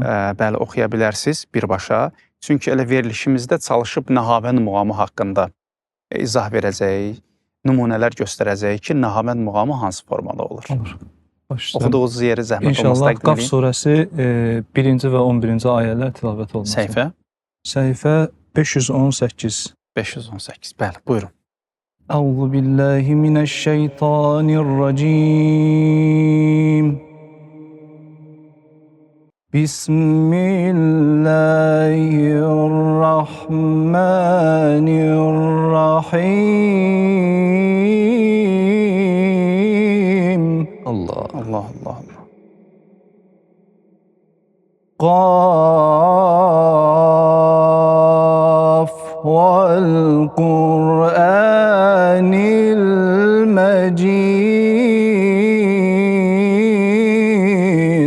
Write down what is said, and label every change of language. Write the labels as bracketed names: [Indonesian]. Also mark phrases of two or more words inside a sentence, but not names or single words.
[Azerbaijani] Bəli, oxuya bilərsiniz birbaşa. Çünki elə verilişimizdə çalışıb Nəhavənd muğamı haqqında izah verəcəyik, nümunələr göstərəcəyik ki, Nəhavənd muğamı hansı formada olur. Olur. Oxuduğunuz yeri zəhmət olması İnşallah təqdim edin. Qaf surəsi 1-ci və 11-ci ayələr tilavət olunacaq. Səhifə? Səhifə 518. 518. Bəli, buyurun. [Arabic] أعوذ بالله من الشيطان الرجيم. Bismillahirrahmanirrahim. [Azerbaijani] Allah. Allah, Allah, Allah. [Arabic] ق والقرآن المجيد.